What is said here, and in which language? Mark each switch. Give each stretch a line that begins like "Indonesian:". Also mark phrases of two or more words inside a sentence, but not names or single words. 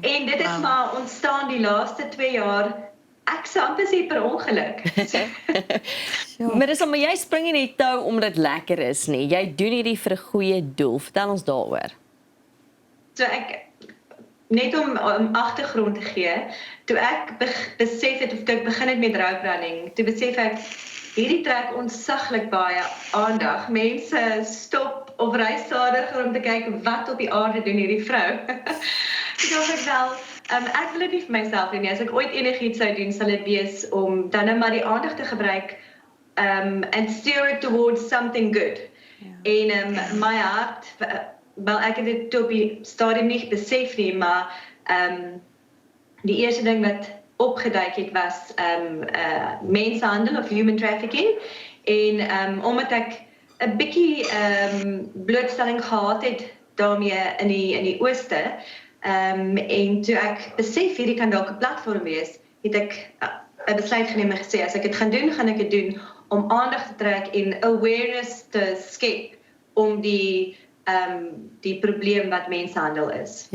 Afrikaans: En dit is maar ontstaan die laaste 2 jaar. Ek sou amper sê per ongeluk. Maar dis maar jy spring nie net tou omdat dit lekker is nie. Jy doen hierdie vir 'n goeie doel. Vertel ons daaroor. So net om agtergrond te gee, toe ek besef het of toe ek begin het met
English: rope running,
Afrikaans: toe besef ek hierdie trek ontsaglik baie aandag. Mense stop of ry stadiger om te kyk wat op die aarde doen hierdie vrou. Ek dink wel, ek wil dit nie vir myself doen nie. As ek ooit enigiets sou doen, sal dit wees om dan net maar die aandag te gebruik
English: and steer it towards something good.
Afrikaans: Ja. En my hart, wel ek het dit op die stadium nie besef nie, maar die eerste ding wat opgeduik het was mensenhandel of
English: human trafficking.
Afrikaans: En omdat ek 'n bietjie blootstelling gehad het daarmee in die ooste, en toe ek besef hierdie kan dalk 'n platform wees, het ek 'n besluit geneem en gesê as ek dit gaan doen, gaan ek dit doen om aandag te trek en awareness te skep om die probleem wat mensenhandel is.